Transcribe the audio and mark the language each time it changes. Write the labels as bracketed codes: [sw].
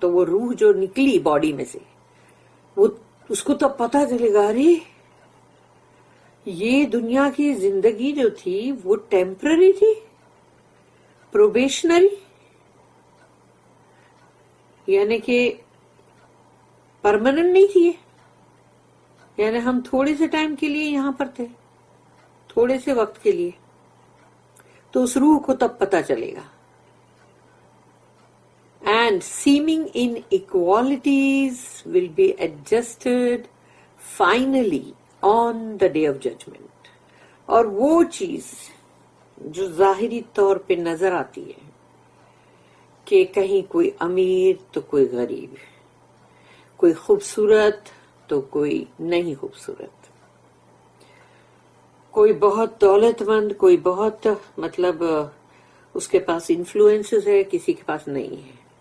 [ur] تو وہ روح جو نکلی باڈی میں سے وہ اس کو تو پتہ چلے گا، ارے یہ دنیا کی زندگی جو تھی وہ ٹیمپرری تھی، پروبیشنری، یعنی کہ پرماننٹ نہیں تھی، یعنی ہم تھوڑے سے ٹائم کے لیے یہاں پر تھے، تھوڑے سے وقت کے لیے. تو اس روح کو تب پتا چلے گا. [en] And seeming inequalities will be adjusted finally on the day of judgment. [ur] اور وہ چیز جو ظاہری طور پہ نظر آتی ہے کہ کہیں کوئی امیر تو کوئی غریب، کوئی خوبصورت تو کوئی نہیں خوبصورت، کوئی بہت دولت مند، کوئی بہت مطلب اس کے پاس انفلوئنسز ہے، کسی کے پاس نہیں ہے.